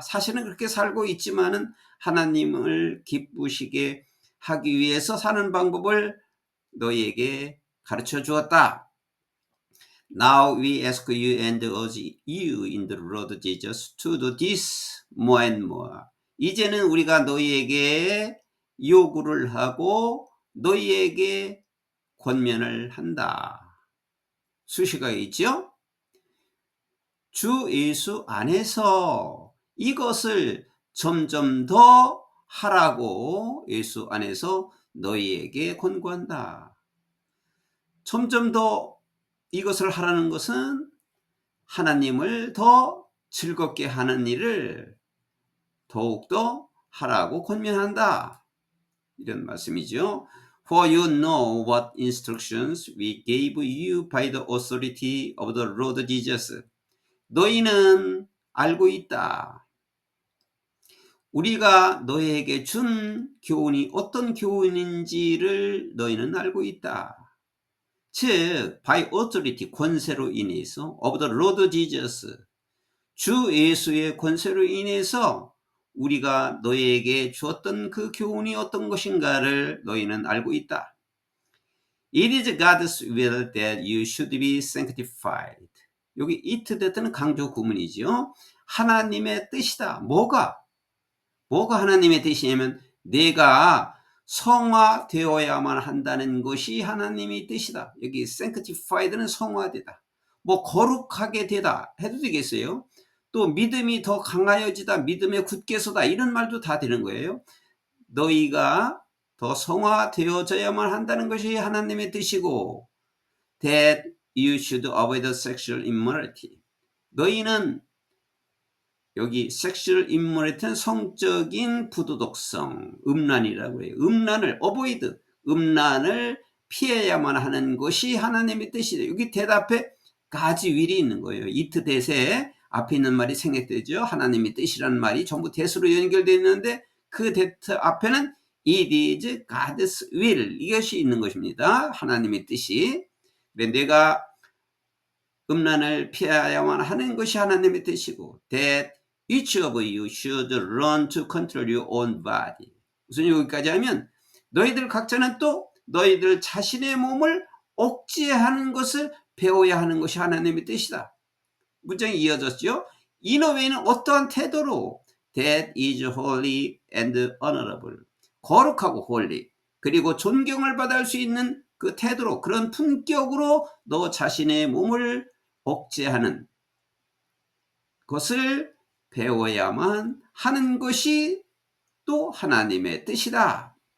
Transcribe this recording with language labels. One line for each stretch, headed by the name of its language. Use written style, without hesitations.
Korean: 사실은 그렇게 살고 있지만은 하나님을 기쁘시게 하기 위해서 사는 방법을 너희에게 가르쳐 주었다.
English: Now we ask you and urge you in the Lord Jesus to do this more and more.
Korean: 이제는 우리가 너희에게 요구를 하고 너희에게 권면을 한다. 수식어가 있죠? 주 예수 안에서 이것을 점점 더 하라고 예수 안에서 너희에게 권고한다. 점점 더 이것을 하라는 것은 하나님을 더 즐겁게 하는 일을 더욱더 하라고 권면한다. 이런 말씀이죠.
English: For you know what instructions we gave you by the authority of the Lord Jesus.
Korean: 너희는 알고 있다. 우리가 너희에게 준 교훈이 어떤 교훈인지를 너희는 알고 있다. 즉
English: by authority
Korean: 권세로 인해서
English: of the Lord Jesus
Korean: 주 예수의 권세로 인해서 우리가 너희에게 주었던 그 교훈이 어떤 것인가를 너희는 알고 있다.
English: It is God's will that you should be sanctified.
Korean: 여기 it that는 강조 구문이죠. 하나님의 뜻이다. 뭐가 하나님의 뜻이냐면 내가 성화되어야만 한다는 것이 하나님의 뜻이다. 여기 sanctified는 성화되다. 뭐 거룩하게 되다 해도 되겠어요. 또 믿음이 더 강하여지다. 믿음에 굳게 서다. 이런 말도 다 되는 거예요. 너희가 더 성화되어져야만 한다는 것이 하나님의 뜻이고
English: that you should avoid sexual immorality.
Korean: 너희는 여기 섹슈얼 인모레트는 성적인 부도덕성, 음란이라고 해요. 음란을 avoid, 음란을 피해야만 하는 것이 하나님의 뜻이다. 여기 대답에 가지 will이 있는 거예요. it 대세 앞에 있는 말이 생략되죠. 하나님의 뜻이라는 말이 전부 대수로 연결되어 있는데 그 대트 앞에는
English: it is God's will
Korean: 이것이 있는 것입니다. 하나님의 뜻이. 그래, 내가 음란을 피해야만 하는 것이 하나님의 뜻이고
English: that each of you should learn to control your own body.
Korean: 우선 여기까지 하면 너희들 각자는 또 너희들 자신의 몸을 억제하는 것을 배워야 하는 것이 하나님의 뜻이다. 문장이 이어졌죠.
English: 이너 웨이는
Korean: 어떠한 태도로
English: that is holy and honorable.
Korean: 거룩하고 holy. 그리고 존경을 받을 수 있는 그 태도로, 그런 품격으로 너 자신의 몸을 억제하는 것을 배워야만 하는 것이 또 하나님의 뜻이다.